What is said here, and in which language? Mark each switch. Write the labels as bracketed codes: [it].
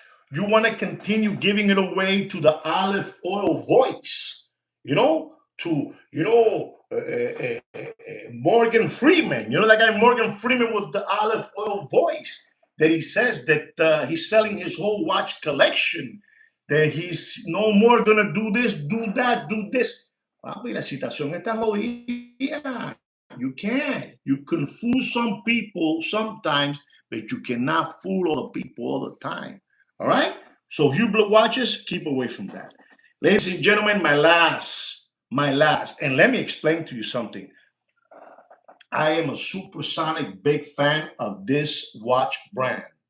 [en] You want to continue giving it away to the olive oil voice, you know, to, you know, Morgan Freeman. You know that guy Morgan Freeman with the olive oil voice that he says that he's selling his whole watch collection, that he's no more going to do this, do that, do this. [es] Papi, la situación está jodida. [en] You can't. You can fool some people sometimes, but you cannot fool all the people all the time. All right? So Hublot watches, keep away from that. Ladies and gentlemen, my last, and let me explain to you something. I am a supersonic big fan of this watch brand.